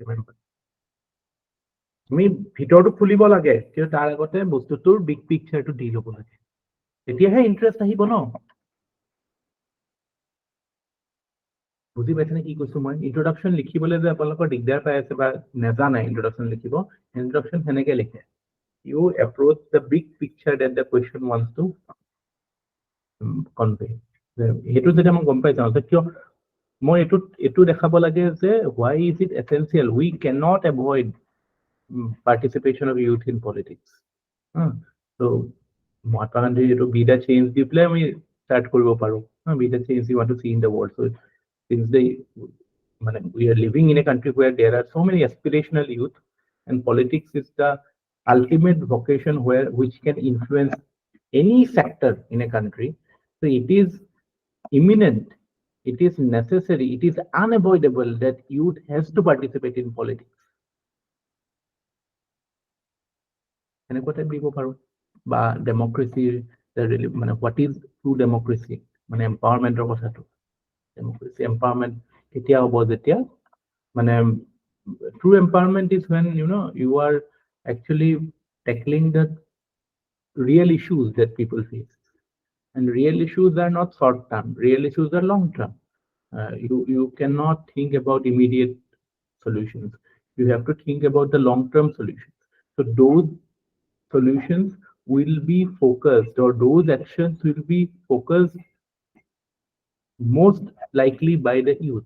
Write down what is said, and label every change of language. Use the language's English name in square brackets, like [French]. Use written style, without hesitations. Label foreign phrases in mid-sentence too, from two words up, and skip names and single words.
[Assamese] আমি ভিতৰটো খুলিব লাগে কিন্তু তাৰ আগতে বস্তুটোৰ [English] big picture [Assamese] দি ল'ব লাগে তেতিয়াহে ইন্টাৰেষ্ট আহিব ন বুজি পাইছেনে কি কৈছো মই ইন্ট্ৰডাকশ্যন লিখিবলৈ যে আপোনালোকৰ দিগদাৰ পাই আছে বা নেজানে ইন্ট্ৰডাকশ্যন লিখিব ইন্ট্ৰডাকশ্যন সেনেকে লিখে [English] you approach the big picture that the question wants to [Assamese] কনভে সেইটো যেতিয়া মই গম পাই যাওঁ যে কিয় মই এইটো দেখাব লাগে যে [English] why is it essential we cannot avoid participation of youth in politics so Mahatma Gandhi to be the change di play [Assamese] আমি start কৰিব পাৰো [English] be the change we want to see in the world so since we are living in a country where there are so many aspirational youth and politics is the ultimate vocation which can influence any sector in a country so it is imminent it is necessary it is unavoidable that youth has to participate in politics [Assamese] এনেকুৱা টাইপ দিব পাৰো বা ডেমক্ৰেচিৰ মানে [English] what is true democracy [Assamese] মানে এম্পাৱাৰমেণ্টৰ কথাটো [English] democracy empowerment [Assamese] কেতিয়া হ'ব যেতিয়া [English] মানে true empowerment is when you are actually tackling the real issues that people face and real issues are not short term real issues are long term you cannot think about immediate solutions you have to think about the long term solutions so those solutions will be focused or those actions will be focused most likely by the youth.